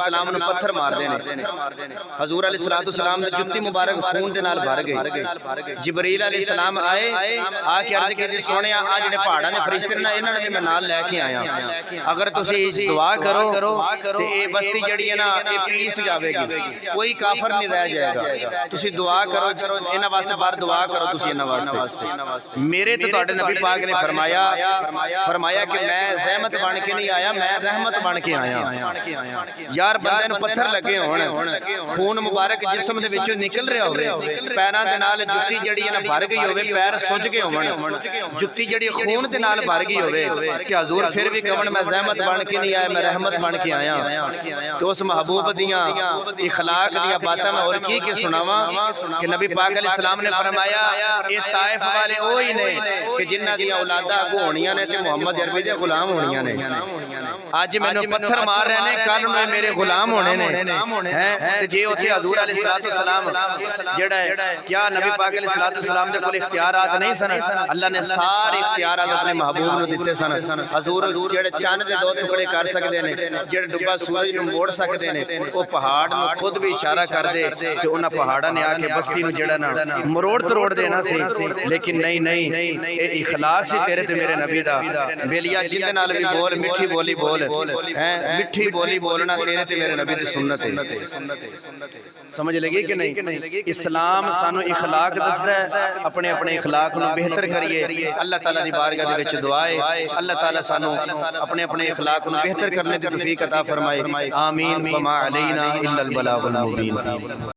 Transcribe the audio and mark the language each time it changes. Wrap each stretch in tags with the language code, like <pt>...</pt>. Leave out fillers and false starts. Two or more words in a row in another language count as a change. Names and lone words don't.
<pa>السلام نے پتھر مار دینے حضور علیہ السلام نے جتی مبارک خون دے نال بھر گئی جبریل علیہ السلام آئے آ کے عرض کی سونے آ جڑے پہاڑاں نے فرشتے نے انہاں نے میں نال لے کے آیا اگر تسی دعا کرو تے اے بستی جڑی ہے نا اے پیس جاوے گی کوئی کافر نہیں رہ جائے گا تسی دعا کرو انہاں واسطے بار دعا کرو تسی انہاں واسطے میرے تے تواڈے نبی پاک نے فرمایا کہ میں زحمت بن کے نہیں آیا میں رحمت بن کے آیا یار بندے نوں پتھر لگے ہون خون مبارک جسم دے وچوں نکل رہا ہوے پیراں دے نال جُتی جڑی ہے نا بھر گئی ہوے پیر سج گئے ہون جُتی جڑی خون دے نال بھر گئی ہوے کہ حضور پھر بھی کہن میں زحمت بن کے نہیں آیا میں رحمت بن کے آیا تو اس محبوب دیاں اخلاق دیاں باتاں میں اور کی سناواں کہ نبی پاک علیہ السلام نے فرمایا اے طائف والے وہی نے کہ جنہاں دیاں اولاداں اگوں ہونیاں نے تے محمد عربی دے غلام ہونیاں نے اج مینوں پتھر مار رہے نے کل نوں میرے غلام ہونے نے ہیں تے جے اوتھے حضور علیہ السلام جڑا ہے کیا نبی پاک علیہ السلام دے کول اختیارات نہیں سن اللہ نے سارے اختیارات اپنے محبوب نو دتے سن حضور جڑے چند دے دو ٹکڑے کر سکدے نے جڑے ڈبا سورج نو موڑ سکدے نے او پہاڑ نو خود بھی اشارہ کر دے تے انہاں پہاڑاں نے آ کے بستی نو جڑا نا مروڑ تروڑ دینا سی لیکن نہیں اے اخلاق سی تیرے تے میرے نبی دا بیلیا جن دے نال بھی بول میٹھی بولی بول ہیں میٹھی بولی بولنا تیرے تے میرے نبی دی سنت ہے سمجھ لگی کہ نہیں اسلام سانو اخلاق دسدا ہے اپنے اپنے اخلاق نو بہتر کریے اللہ تعالی دی بارگاہ دے وچ دعا ہے اللہ تعالی سانو اپنے اپنے اخلاق نو بہتر کرنے دی توفیق عطا فرمائے آمین</pa> <ar>وما علینا الا البلاغ المبین</ar>